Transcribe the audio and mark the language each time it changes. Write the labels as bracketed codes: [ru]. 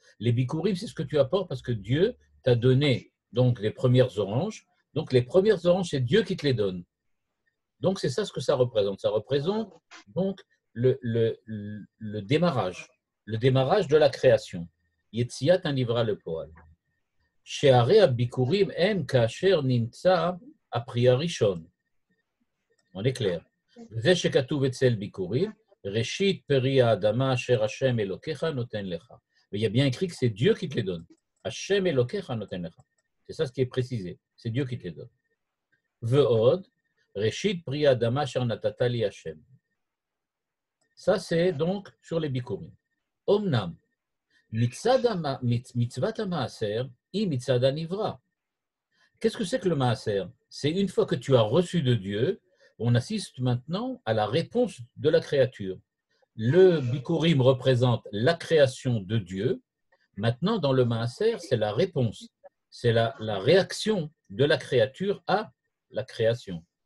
[fr] Les Bikurim, c'est ce que tu apportes parce que Dieu t'a donné donc les premières oranges. Donc les premières oranges, c'est Dieu qui te les donne. Donc c'est ça ce que ça représente. Ça représente donc le démarrage de la création. [he] יציאת הנברא לפועל. שערי הביקורים הם כאשר נמצא הפרי הראשון. [fr] On est clair. [he] זה שכתוב אצל ביקורים, ראשית פרי האדמה אשר השם אלוקיך נותן לך. [fr] Mais il y a bien écrit que c'est Dieu qui te les donne. [he] השם אלוקיך נותן לך. [fr] C'est ça ce qui est précisé. C'est Dieu qui te les donne. [he] ועוד, ראשית פרי האדמה אשר נתת לי השם. [fr] Ça c'est donc sur les [he] ביקורים. אמנם, Mitzvat המעשר היא מצד הנברא. [fr] Qu'est-ce que c'est que le maaser? C'est une fois que tu as reçu de Dieu, on assiste maintenant à la réponse de la créature. Le bikurim représente la création de Dieu. Maintenant, dans le maaser, c'est la réponse. C'est la réaction de la créature à la création.